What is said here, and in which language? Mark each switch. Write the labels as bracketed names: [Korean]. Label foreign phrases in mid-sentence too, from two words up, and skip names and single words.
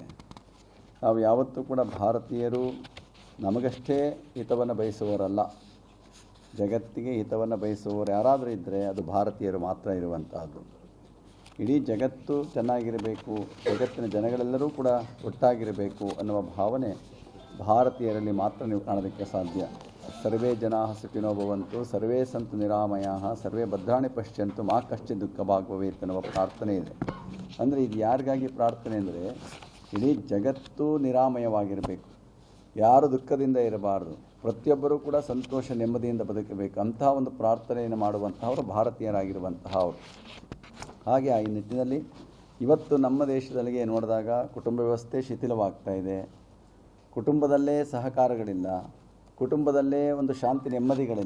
[Kannada] ನಾವು ಯಾವತ್ತೂ ಕೂಡ ಭಾರತೀಯರು ನಮಗಷ್ಟೇ ಹಿತವನ್ನು ಬಯಸುವವರಲ್ಲ, ಜಗತ್ತಿಗೆ ಹಿತವನ್ನು ಬಯಸುವವರು ಯಾರಾದರೂ ಇದ್ದರೆ ಅದು ಭಾರತೀಯರು ಮಾತ್ರ ಇರುವಂತಹದ್ದು. ಇಡೀ ಜಗತ್ತು ಚೆನ್ನಾಗಿರಬೇಕು, ಜಗತ್ತಿನ ಜನಗಳೆಲ್ಲರೂ ಕೂಡ ಒಟ್ಟಾಗಿರಬೇಕು ಅನ್ನುವ ಭಾವನೆ ಭಾರತೀಯರಲ್ಲಿ ಮಾತ್ರ ನೀವು ಕಾಣೋದಕ್ಕೆ ಸಾಧ್ಯ. [Sanskrit] ಸರ್ವೇ ಜನಾಃ ಸುಖಿನೋ ಭವಂತು, ಸರ್ವೇ ಸಂತು ನಿರಾಮಯಾಃ, ಸರ್ವೇ ಭದ್ರಾಣಿ ಪಶ್ಯಂತು, ಮಾ ಕಶ್ಚಿತ್ ದುಃಖ ಭಾಗ್ ಭವೇತ್ [Kannada] ಅನ್ನುವ ಪ್ರಾರ್ಥನೆ ಇದೆ. ಅಂದರೆ ಇದು ಯಾರಿಗಾಗಿ ಪ್ರಾರ್ಥನೆ ಅಂದರೆ, ಇಡೀ ಜಗತ್ತು ನಿರಾಮಯವಾಗಿರಬೇಕು, ಯಾರು ದುಃಖದಿಂದ ಇರಬಾರ್ದು, ಪ್ರತಿಯೊಬ್ಬರೂ ಕೂಡ ಸಂತೋಷ ನೆಮ್ಮದಿಯಿಂದ ಬದುಕಬೇಕು. ಅಂತಹ ಒಂದು ಪ್ರಾರ್ಥನೆಯನ್ನು ಮಾಡುವಂತಹವರು ಭಾರತೀಯರಾಗಿರುವಂತಹ ಅವರು. ಹಾಗೆ ಈ ನಿಟ್ಟಿನಲ್ಲಿ ಇವತ್ತು ನಮ್ಮ ದೇಶದಲ್ಲಿ ನೋಡಿದಾಗ ಕುಟುಂಬ ವ್ಯವಸ್ಥೆ ಶಿಥಿಲವಾಗ್ತಾ ಇದೆ, ಕುಟುಂಬದಲ್ಲೇ ಸಹಕಾರಗಳಿಲ್ಲ, ಕುಟುಂಬದಲ್ಲೇ ಒಂದು ಶಾಂತಿ ನೆಮ್ಮದಿಗಳಿಲ್ಲ.